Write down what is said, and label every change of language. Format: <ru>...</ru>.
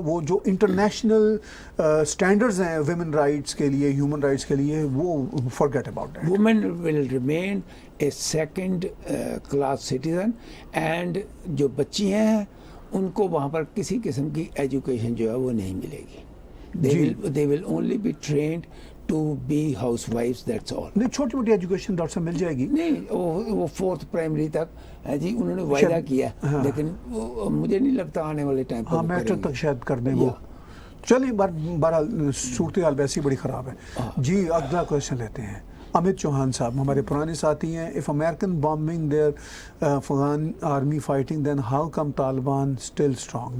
<ur>وہ جو international standards ہیں ویمن رائٹس کے لیے, ہیومن رائٹس کے لیے, وہ</ur> <en>Forget about that. Woman will remain a second class citizen,</en> <ur>and جو بچی ہیں ان کو وہاں پر کسی قسم کی ایجوکیشن جو ہے وہ نہیں ملے گی.</ur> <en>they will only be trained to be housewives, that's all.</en> <ur>نہیں, چھوٹی موٹی ایجوکیشن ڈاکٹر صاحب مل جائے گی. نہیں, وہ 4th پرائمری تک جی انہوں نے وعدہ کیا, لیکن مجھے نہیں لگتا آنے والے ٹائم پر میٹرک تک شاید کر دیں وہ. چلیے بہرحال صورتحال ویسی بڑی خراب ہے. جی اگلا کویشچن لیتے ہیں. امت چوہان صاحب ہمارے پرانے ساتھی ہیں.</ur> <en>If American bombing there Afghan army fighting then how come Taliban still strong.</en>